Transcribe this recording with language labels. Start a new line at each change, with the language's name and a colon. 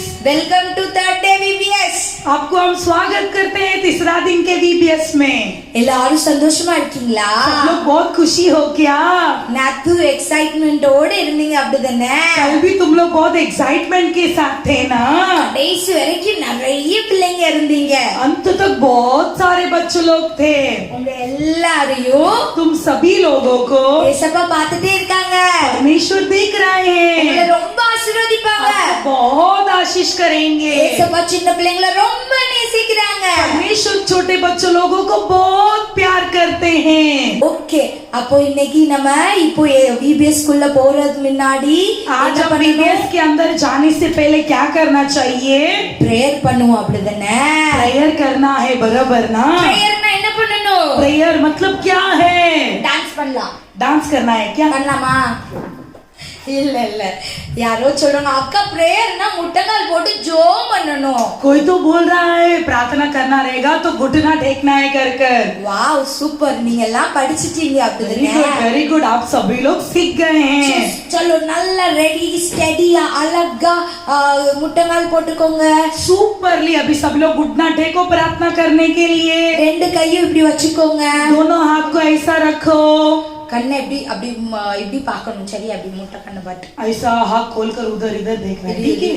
Hindi: आपको हम स्वागत करते हैं तीसरा दिन के VBS में।
Tamil: எல்லாரும் சந்தோஷமா இருக்கீங்களா?
Hindi: सब लोग बहुत खुशी हो क्या?
Tamil: நேத்து எக்ஸைட்மென்ட்டோட இருந்தீங்க அப்படிதானே?
Hindi: कल भी तुम लोग बहुत एक्साइटमेंट के साथ थे ना?
Tamil: கடைசி வரைக்கும் நிறைய பிள்ளைங்க இருந்தீங்க।
Hindi: अंत तक बहुत सारे बच्चे लोग थे।
Tamil: உங்க எல்லாரையும்
Hindi: तुम सभी लोगों को
Tamil: ஏசப்பா பார்த்துட்டே இருக்காங்க।
Hindi: परमेश्वर देख रहे
Tamil: உங்களை
Hindi: हैं,
Tamil: ரொம்ப ஆசீர்வதிப்பாங்க।
Hindi: बहुत आशीष करेंगे।
Tamil: ஏசப்பா சின்ன பிள்ளைங்களை ரொம்ப நேசிக்கிறாங்க।
Hindi: परमेश्वर छोटे बच्चों लोगों को बहुत प्यार करते हैं।
Tamil: ஓகே, அப்போ இன்னைக்கு நம்ம இப்போ VBS குள்ள போறது முன்னாடி
Hindi: आज हम VBS के अंदर जाने से पहले क्या करना चाहिए?
Tamil: பிரேயர் பண்ணுவோம் அப்படிதானே?
Hindi: प्रेयर करना है, बराबर ना?
Tamil: பிரேயர்னா என்ன பண்ணணும்?
Hindi: प्रेयर मतलब क्या है?
Tamil: டான்ஸ் பண்ணலாம்।
Hindi: डांस करना है क्या?
Tamil: பண்ணலாமா? இல்ல இல்ல, யாரோ சொல்லணும் அக்கா பிரேயர்னா முட்டங்கால் போட்டு ஜோம் பண்ணணும்।
Hindi: कोई तो बोल रहा है प्रार्थना करना रहेगा तो घुटना टेकना है कर कर।
Tamil: வாவ் சூப்பர், நீங்க எல்லாம் படிச்சிட்டீங்க அப்படிதானே?
Hindi: वेरी गुड, आप सभी लोग सीख गए हैं।
Tamil: चलो நல்லா ரெடி ஸ்டடியா அழகா முட்டங்கால் போட்டுக்கோங்க।
Hindi: सुपरली, अभी सब लोग घुटना टेको प्रार्थना करने के लिए।
Tamil: ரெண்டு கையும் இப்படி வச்சுக்கோங்க।
Hindi: दोनों हाथ को ऐसा रखो।
Tamil: கண்ணை இப்படி அப்படி இப்படி பார்க்கணும், சரியா? அப்படி முட்டை கண்ணை பார்த்து
Hindi: ऐसा हाथ खोलकर उधर इधर देखना है, ठीक है?